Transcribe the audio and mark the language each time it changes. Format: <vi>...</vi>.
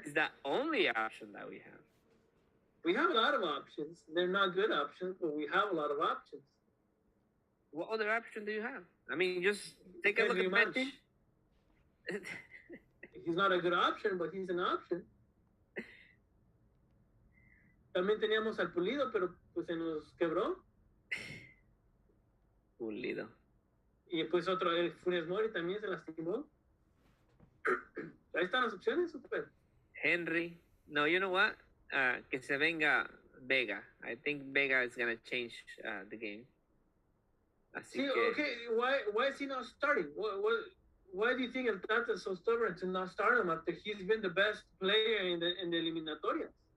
<en>It's the only option that we have. We have a lot of options. They're not good options, but we have a lot of options. What other option do you have? I mean, just take a look at the bench. He's not a good option, but he's an option.</en> <es>También teníamos al Pulido, pero pues se nos quebró. Pulido. Y pues otro, el Funes Mori también se lastimó. Ahí están las opciones, super.</es> <en>Henry. No, you know what?</en> <es>Que se venga Vega.</es> <en>I think Vega is going to change the game.</en> <es>Así que...</es> <en>Okay, why is he not starting? Why do you think El Tata is so stubborn to not start him after he's been the best player in the eliminatorias?</en>